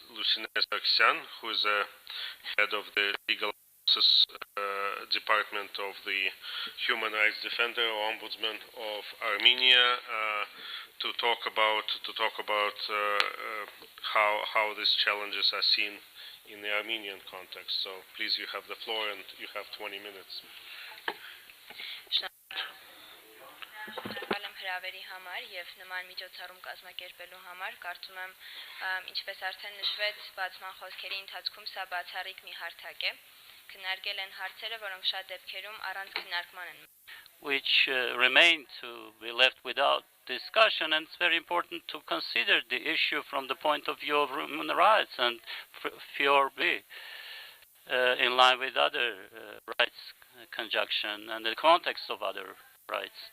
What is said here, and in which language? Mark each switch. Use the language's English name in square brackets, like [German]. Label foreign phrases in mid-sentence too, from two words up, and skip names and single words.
[English] Lucine Sargsyan, who is the head of the legal department of the Human Rights Defender or Ombudsman of Armenia, to talk about how these challenges are seen in the Armenian context. So please, you have the floor, and you have 20 minutes. [Armenian] Հրավերի համար եւ նման միջոցառում կազմակերպելու համար կարծում եմ ինչպես արդեն նշվեց բացման խոսքերի ընթացքում սա բացառիկ մի հարթակ է քննարկել են հարցերը որոնք շատ դեպքերում առանց քննարկման են [English] which remain to be left without discussion, and it's very important to consider the issue from the point of view of human rights and FIORB in line with other rights conjunction and the context of other rights.